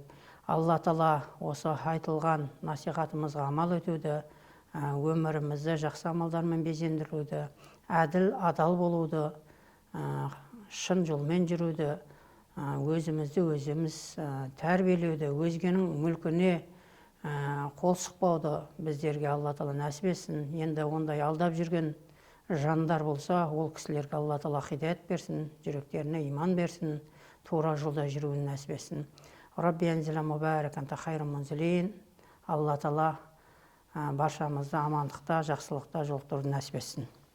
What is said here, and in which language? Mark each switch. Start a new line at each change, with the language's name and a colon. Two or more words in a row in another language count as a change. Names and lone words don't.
Kazakh: Алла Тағала осы айтылған насихатымызға амал өтуді, өмірімізді жақсы амалдармен безендіруді, әділ, адал болуды, шын жолмен жүруді, өзімізді өзіміз тәрбиелеуді, өзгенің мүлкіне қол сұқпауды біздерге Алла Тағала нәсіп етсін. Енді ондай алдап жүрген жандар болса, ол кісілерге Алла Тағала хидаят берсін, жүректеріне иман берсін, тура жолда жүруін нәсіп етсін.
Arabic: رب أنزلني مبارك أنت خير المنزلين.
Kazakh: Алла Тағала баршамызды амандықта, жақсылықта жолықтыруды нәсіп етсін.